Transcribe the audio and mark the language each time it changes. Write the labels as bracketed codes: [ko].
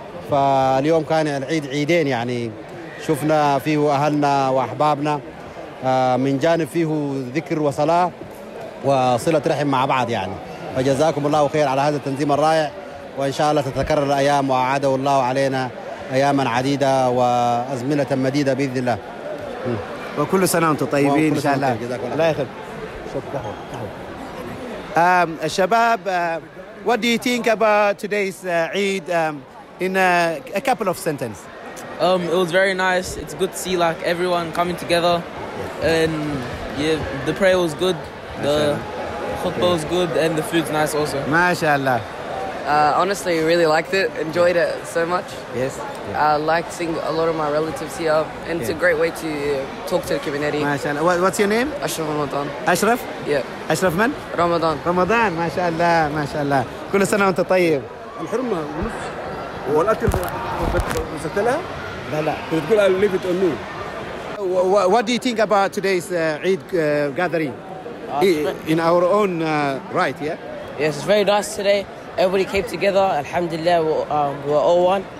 [ar] فاليوم كان العيد عيدين، يعني شفنا فيه أهلنا وأحبابنا، من جانب فيه ذكر وصلاة وصلة رحم مع بعض يعني. فجزاكم الله خير على هذا التنظيم الرائع، وإن شاء الله تتكرر الأيام، وأعاده الله علينا أياما عديدة وأزمنة مديدة بإذن الله. وكل سنة وأنتم طيبين إن شاء الله. الله يخليك. [en] الشباب، what do you think about today's Eid in a couple of sentences? It was very nice. It's good to see like everyone coming together, and yeah, the prayer was good, the khutbah was good, and the food's nice also. [ar] ما شاء الله. [en] Honestly, really liked it. Enjoyed it so much. Yes. Yeah. Liked seeing a lot of my relatives here, and yeah, it's a great way to talk to the community. MashaAllah. What's your name? Ashraf Ramadan. Ashraf? Yeah. Ashraf man? Ramadan. [ar] Ramadan. MashaAllah. MashaAllah. كل سنة وأنت طيب. الحرمة ونص والأكل مستلها. لا لا. تقول [en] I'll leave it on me. What do you think about today's Eid gathering? In our own right, yeah. Yes, it's very nice today. Everybody came together, alhamdulillah, we're all one.